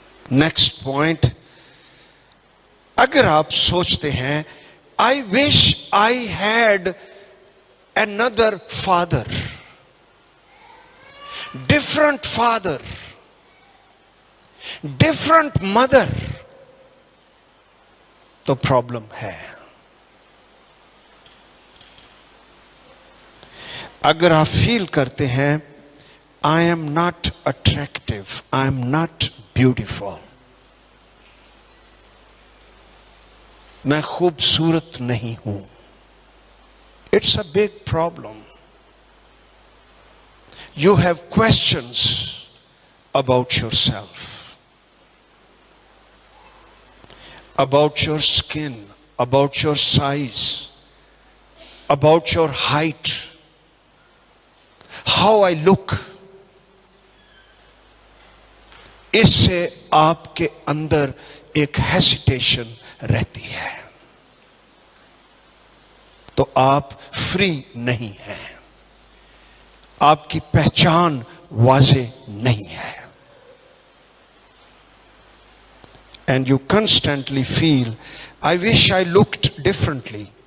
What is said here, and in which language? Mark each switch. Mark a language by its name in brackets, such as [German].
[Urdu] Next point, اگر آپ سوچتے ہیں [English] I wish I had another father, different father, different mother, [Urdu] تو پرابلم ہے. اگر آپ فیل کرتے ہیں [English] I am not attractive, I am not beautiful, [Urdu] میں خوبصورت نہیں ہوں، [English] it's a big problem. You have questions about yourself, about your skin, about your size, about your height, how I look. [Urdu] اس سے آپ کے اندر ایک ہیسیٹیشن رہتی ہے، تو آپ فری نہیں ہیں، آپ کی پہچان واضح نہیں ہے. [English] And you constantly feel, I wish I looked differently.